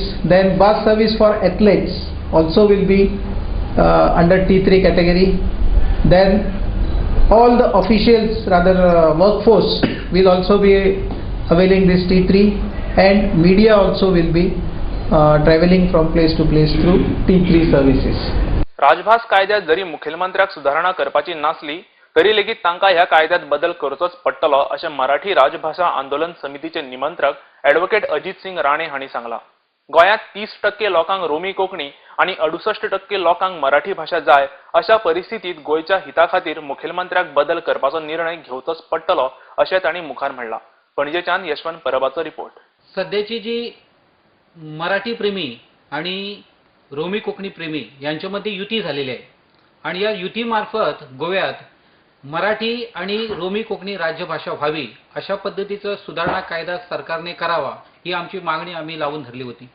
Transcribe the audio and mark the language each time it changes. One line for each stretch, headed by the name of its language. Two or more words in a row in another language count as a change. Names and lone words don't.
English: Then bus service for athletes also will be under T3 category. Then all the officials, rather workforce, will also be availing this T3, and media also will be traveling from place to place through T3 services.
Konkani: राजभास कायद्यात जरी मुखेलमंत्र्याक सुधारणा करपाची नासली तरी लेगीत तांकां ह्या कायद्यात बदल करचोच पडटलो, अशें मराठी राजभाषा आंदोलन समितीचे निमंत्रक ॲडव्होकेट अजित सिंग राणे हांणी सांगलां. गोंयांत 30% लोकांक रोमी कोंकणी आणि 68% लोकांक मराठी भाषा जाय, अशा परिस्थितीत गोंयच्या हिता खातीर मुखेलमंत्र्याक बदल करपाचो निर्णय घेवचोच पडटलो, अशें तांणी मुखार म्हणलां. पणजेच्यान यशवंत परबाचो रिपोर्ट.
Marathi: सध्याची जी मराठी प्रेमी आणि रोमी कोकणी प्रेमी यांच्यामध्ये युती झालेली आहे, आणि या युतीमार्फत गोव्यात मराठी आणि रोमी कोकणी राज्यभाषा व्हावी अशा पद्धतीचा सुधारणा कायदा सरकारने करावा, ही आमची मागणी आम्ही लावून धरली होती.